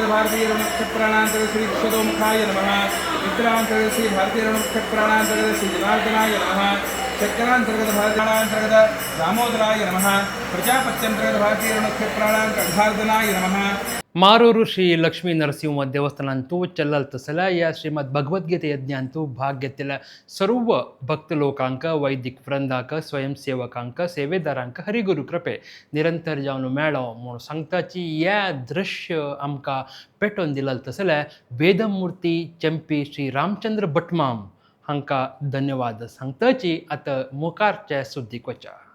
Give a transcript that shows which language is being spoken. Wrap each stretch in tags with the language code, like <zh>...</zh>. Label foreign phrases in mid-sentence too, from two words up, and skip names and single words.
<sa>भारतीय मुख्य प्राणांतर्गत श्री विश्वतोमुखाय नमः मित्रांतर्गत श्री भारतीय मुख्य प्राणांतर्गत श्री जनार्दनाय नमः चक्रांतर्गत भारतीयांतर्गत दामोदराय नमः प्रजापत्यंतर्गत भारतीय मुख्य प्राणांतर्गत अर्धार्दनाय नमः.</sa> <kok>मारूर श्री लक्ष्मी नरसिंह देवस्थानांतू चलल तसल्या या श्रीमद भगवद्गीते यज्ञांतू भाग घेतिल्ल्या सर्व भक्त लोकांक वैदिक वृंदाक स्वयंसेवकांक सेवेदारांक हरिगुरू कृपे निरंतर जावन मेळ्ळो म्हूण सांगताची ह्या दृश्य आमकां पेटोवन दिलें तसल्या वेदमूर्ती चंपी श्री रामचंद्र भटमाम हांकां धन्यवाद सांगताची आतां मुखारचे सुद्दीक वचा.</kok>